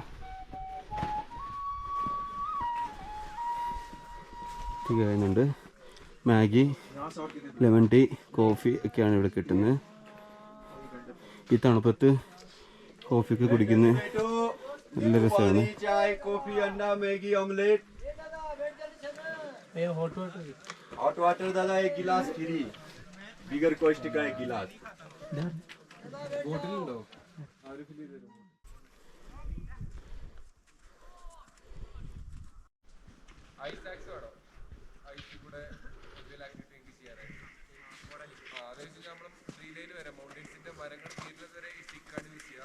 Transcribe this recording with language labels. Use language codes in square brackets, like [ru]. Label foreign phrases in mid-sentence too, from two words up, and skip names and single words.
[ml] കഴിയുന്നുണ്ട്. മാഗി, [en] lemon tea, [ml] കോഫി ഒക്കെയാണ് ഇവിടെ കിട്ടുന്നത്. ഈ തണുപ്പത്ത് കോഫിയൊക്കെ കുടിക്കുന്നത് നല്ല രസമാണ്. [en] hot water [hi] दादा 1 गिलास फ्री बिगर कॉस्ट का 1 गिलास [ml] ബോട്ടിലുണ്ടോ? [en] ice axe [ml] വേണോ? ഐസ് കൂടെ അതായത് നമ്മൾ 3 ലൈൻ വരെ മൗണ്ടൻസിന്റെ മരങ്ങൾ തീരുന്നത് വരെ ഈ സ്റ്റിക്കാണ് യൂസ് ചെയ്യുക.